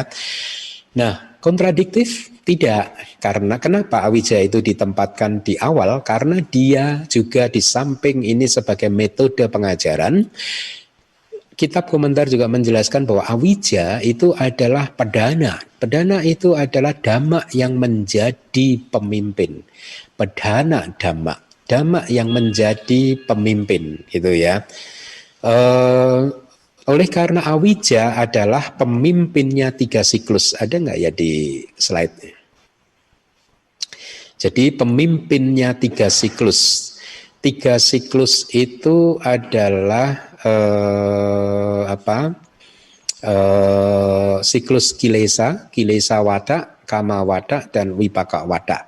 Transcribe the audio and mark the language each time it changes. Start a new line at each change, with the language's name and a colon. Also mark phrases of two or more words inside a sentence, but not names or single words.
Indonesian: Nah, kontradiktif tidak, karena kenapa awija itu ditempatkan di awal? Karena dia juga di samping ini sebagai metode pengajaran, kitab komentar juga menjelaskan bahwa awija itu adalah pedana. Pedana itu adalah dhamma yang menjadi pemimpin.
Pali: Pedana dhamma,
Indonesian: dhamma yang menjadi pemimpin, gitu ya. Oleh karena awija adalah pemimpinnya 3 siklus. Ada nggak ya di slide? Jadi pemimpinnya 3 siklus. 3 siklus itu adalah siklus
Pali: kilesa wada, kama wada,
Indonesian: dan
Pali: wipaka wada.